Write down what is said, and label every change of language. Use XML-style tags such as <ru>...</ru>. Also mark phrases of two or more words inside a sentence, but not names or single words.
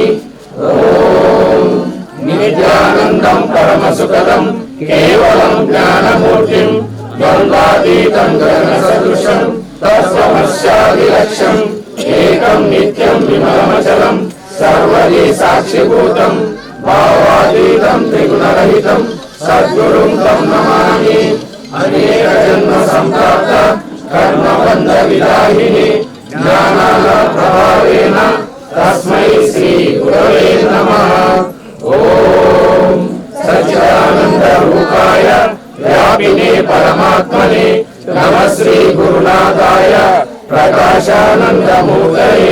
<sa>ओम नित्यानन्दं परमसुखदं केवलं ज्ञानमूर्तिं द्वन्द्वातीतं गगनसदृशं तत्त्वमस्यादिलक्ष्यम् एकं नित्यं विमलमचलं सर्वदि साक्षिभूतं भावातीतं त्रिगुण రహితం సద్గురుం తం నమామి అనేక జన్మ సంప్రాప్త కర్మబంధ విదాహిని జ్ఞానాల ప్రభావేన తస్మై శ్రీ గురవే నమః. ఓం సచ్చిదానంద రూపాయ వ్యాపినే పరమాత్మనే నమః శ్రీ గురునాథాయ ప్రకాశానందమూర్తయే.</sa>